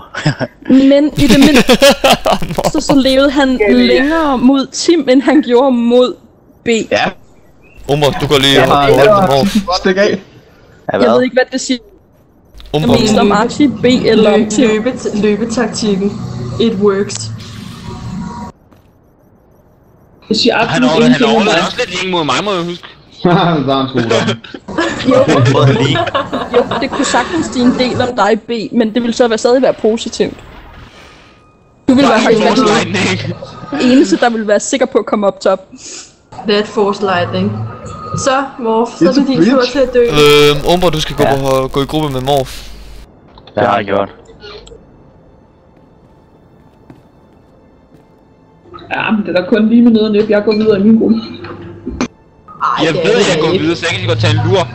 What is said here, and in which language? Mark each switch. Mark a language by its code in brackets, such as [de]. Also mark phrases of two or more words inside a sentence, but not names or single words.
[da] Men i det mindste så levede han længere mod Tim, end han gjorde mod B. Ja. Umbra, du går lige over. Stik af. Jeg ved ikke, hvad det siger. Umbra. Jeg mener om Archie, B eller om løbetaktikken. [en] It works. [da] Jeg siger han overlevede også lidt længe mod mig, må jeg huske. Der er en scooter. Jo, det kunne sagtens sige en del om dig, B, men det ville så stadig være positivt. Du ville være faktisk eneste, der ville være sikker på at komme op top. [en] That force lightning. [da] Så, Morph, så er det din tur til at dø. Umbra, du skal gå i gruppe med Morph. Det har jeg gjort. Ja, men det er da kun lige med nede og næb. Jeg går videre i min gruppe. Jeg ved, at jeg går videre, så jeg kan godt tage en lur.